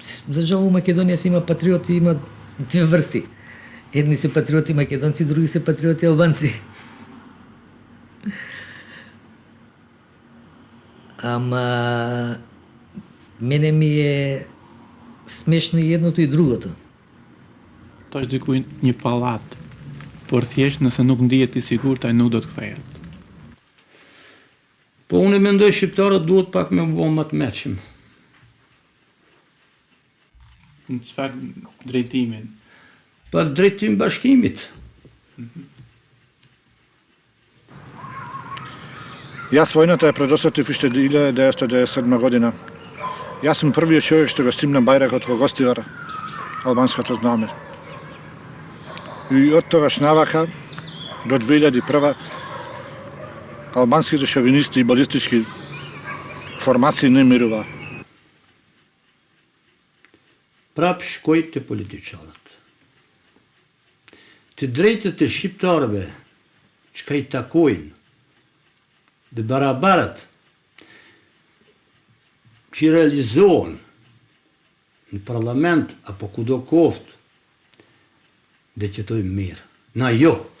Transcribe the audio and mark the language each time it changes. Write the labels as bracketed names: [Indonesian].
[Macedonian] За жал у Македонија се има патриоти, има две врсти. Едни се патриоти македонци, други се патриоти албанци. Ама мене ми е смешно и едното и другото. Тоа [Albanian] është diku një pallat, por thjesht nëse nuk ndihet i sigurt, ai nuk do të kthehet. Po unë mendoj shqiptarët duhet pak me bëu më të mëshëm. Në çfarë drejtimin? Pa drejtim bashkimit. [Macedonian] Јас војната ја предосетив уште 1997 година. Јас сум првиот човек што го стимна бајракот во Гостивар, албанското знаме. И од тогаш навака до 2001 албанските шовинисти и балистички формации не мирува. [Albanian] prap shkoj të politiqanët. Të drejtët e shqiptarëve që ka i takojnë dhe barabarët që i realizohen në parlament apo kudo koftë dhe qëtojmë mirë. Na jo.